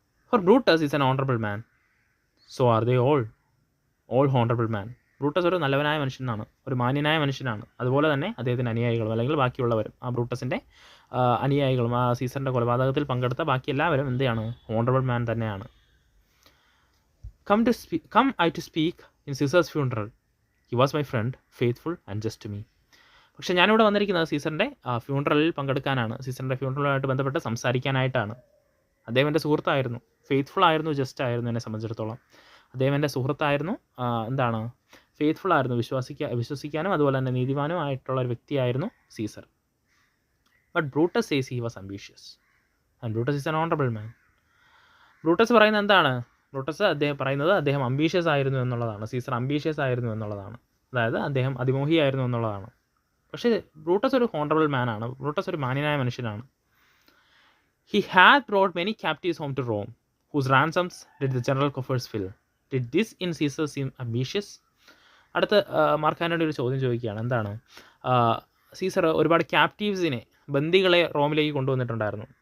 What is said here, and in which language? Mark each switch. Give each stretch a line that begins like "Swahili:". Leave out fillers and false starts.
English: For Brutus is an honourable man, so are they all honourable man.
Malayalam: Brutus ഒരു നല്ലവനായ മനുഷ്യനാണ്, ഒരു മാന്യനായ മനുഷ്യനാണ്. അതുപോലെ തന്നെ അദ്ദേഹത്തിൻ്റെ അനുയായികളും അല്ലെങ്കിൽ ബാക്കിയുള്ളവരും, ആ ബ്രൂട്ടസിൻ്റെ അനുയായികളും ആ സീസറിൻ്റെ കൊലപാതകത്തിൽ പങ്കെടുത്ത ബാക്കി എല്ലാവരും എന്തെയാണ്, ഓണറബിൾ മാൻ തന്നെയാണ്.
English: Come I to speak in Caesar's funeral. He was my friend, faithful and just to me.
Malayalam: പക്ഷേ ഞാനിവിടെ വന്നിരിക്കുന്നത് സീസറിൻ്റെ ഫ്യൂണറലിൽ പങ്കെടുക്കാനാണ്, സീസറിൻ്റെ ഫ്യൂണറലുമായിട്ട് ബന്ധപ്പെട്ട് സംസാരിക്കാനായിട്ടാണ്. അദ്ദേഹം എൻ്റെ സുഹൃത്തായിരുന്നു, ഫെയ്ത്ത്ഫുൾ ആയിരുന്നു, ജസ്റ്റ് ആയിരുന്നു. എന്നെ സംബന്ധിച്ചിടത്തോളം അദ്ദേഹം എൻ്റെ സുഹൃത്തായിരുന്നു, എന്താണ്, ഫെയ്ത്ത്ഫുൾ ആയിരുന്നു, വിശ്വസിക്കാനും അതുപോലെ തന്നെ നീതിമാനും ആയിട്ടുള്ള ഒരു വ്യക്തിയായിരുന്നു Caesar.
English: But Brutus says he was ambitious and Brutus is an honourable man.
Malayalam: Brutus പറയുന്നത് എന്താണ്, അദ്ദേഹം പറയുന്നത് അദ്ദേഹം അംബീഷ്യസ് ആയിരുന്നു എന്നുള്ളതാണ്, സീസർ അംബീഷ്യസ് ആയിരുന്നു എന്നുള്ളതാണ്, അതായത് അദ്ദേഹം അതിമോഹിയായിരുന്നു എന്നുള്ളതാണ്. പക്ഷേ ബ്രൂട്ടസ് ഒരു ഹോണറബിൾ മാനാണ്, ബ്രൂട്ടസ് ഒരു മാന്യനായ മനുഷ്യനാണ്.
English: He had brought many captives home to Rome, whose ransoms did the general coffers fill? Did this in Caesar seem ambitious?
Malayalam: അടുത്ത മാർക്ക് ആൻ്റണി ഒരു ചോദ്യം ചോദിക്കുകയാണ്. എന്താണ്? സീസർ ഒരുപാട് ക്യാപ്റ്റീവ്സിനെ, ബന്ദികളെ റോമിലേക്ക് കൊണ്ടുവന്നിട്ടുണ്ടായിരുന്നു.